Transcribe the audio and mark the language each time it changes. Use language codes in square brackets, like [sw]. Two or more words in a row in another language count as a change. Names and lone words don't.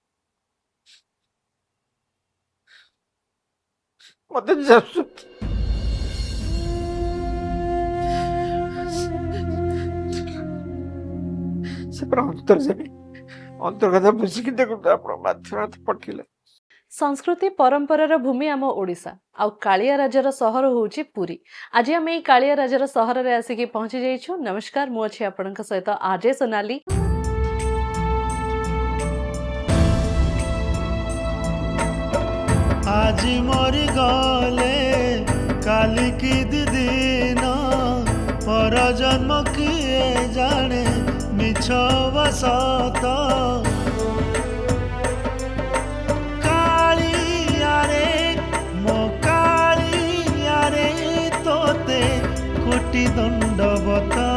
[or] ମତେ ସେ ପୁରା ଅନ୍ତର ସେବି ଅନ୍ତର୍ଗତ ବୁଝିକି ଦେଖନ୍ତୁ ଆପଣ ମାଧ୍ୟମ ପଠେଇଲେ। ସଂସ୍କୃତି ପରମ୍ପରାର ଭୂମି ଆମ ଓଡ଼ିଶା, ଆଉ କାଳିଆ ରାଜାର ସହର ହେଉଛି ପୁରୀ। ଆଜି ଆମେ ଏଇ କାଳିଆ ରାଜାର ସହରରେ ଆସିକି ପହଞ୍ଚି ଯାଇଛୁ। ନମସ୍କାର, ମୁଁ ଅଛି ଆପଣଙ୍କ ସହିତ ଆର୍ଜେ ସୋନାଲି। ଆଜି ମରି ଗଲେ କାଲି କି ଦିଦିନ ପର ଜନ୍ମ କିଏ ଜାଣେ ମିଛ ବସତ କାଳିଆରେ ମୋ କାଳିଆରେ ତୋତେ କୋଟି ଦଣ୍ଡବତ